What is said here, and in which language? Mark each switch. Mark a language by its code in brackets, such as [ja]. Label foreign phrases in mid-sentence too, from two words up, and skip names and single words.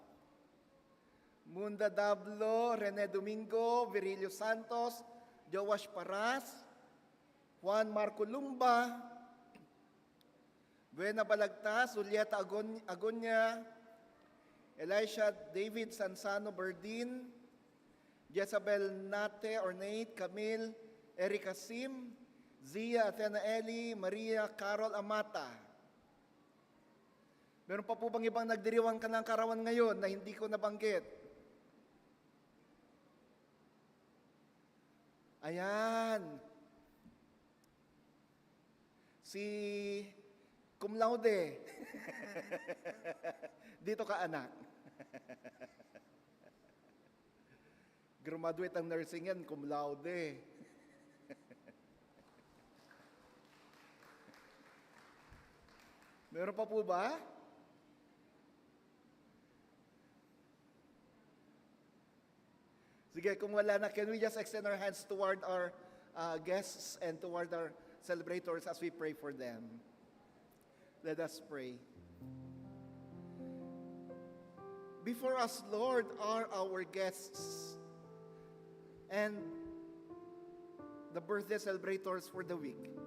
[tl] Munda Dablo, Rene Domingo, Virilio Santos, Joash Paras, Juan Marco Lumba, Buena Balagtas, Julieta Agonia, Elisha David Sansano Berdin, Jezabel Nate Ornate, Camille Erika Sim, Zia Athena Eli, Maria Carol Amata. Meron pa po bang ibang nagdiriwang ka ng karawan ngayon na hindi ko nabanggit? Ayan. Si [la] cum laude. [tl] Dito ka, anak. Graduate ang nursing yan, [la] cum laude. [tl] Meron pa po ba? Sige, kung wala na, [en] can we just extend our hands toward our guests and toward our celebrators as we pray for them? Let us pray. Before us, Lord, are our guests and the birthday celebrators for the week.